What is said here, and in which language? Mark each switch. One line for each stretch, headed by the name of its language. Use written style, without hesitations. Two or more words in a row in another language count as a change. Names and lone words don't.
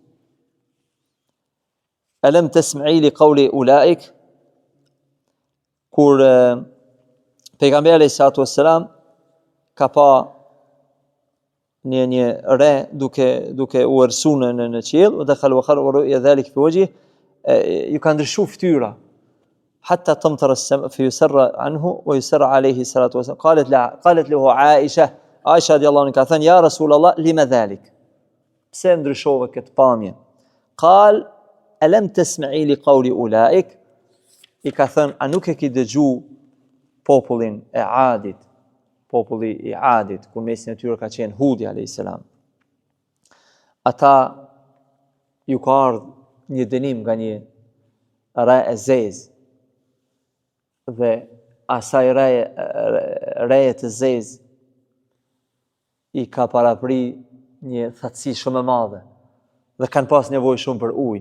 Arabic: ألم تسمعي لقول أولئك,
Albanian: kur pejgamberi
Arabic: عليه الصلاة والسلام
Albanian: ka pa një re duke u ersuar në qiell, dhe
Arabic: خالو رؤيا ذلك في وجهه,
Albanian: ju ka ndryshu fytyra,
Arabic: حتى تمطر السماء فيسر عنه ويسر عليه الصلاة والسلام. قالت له عائشة رضي الله عنها ثاني يا رسول الله لما ذلك؟
Albanian: pse ndryshove këtë pamje?
Arabic: قال ألم تسمعي لقول أولئك؟
Albanian: I ka thënë, a nuk e ki dëgju popullin e Adit, populli i Adit, kur mesin e tyre ka qenë Hudi
Arabic: عليه السلام.
Albanian: Ata ju ka ardhur një dënim nga një re e zezë, dhe asaj reje të zezë i ka parapri një thatësi shumë e madhe dhe kanë pas nevojë shumë për ujë.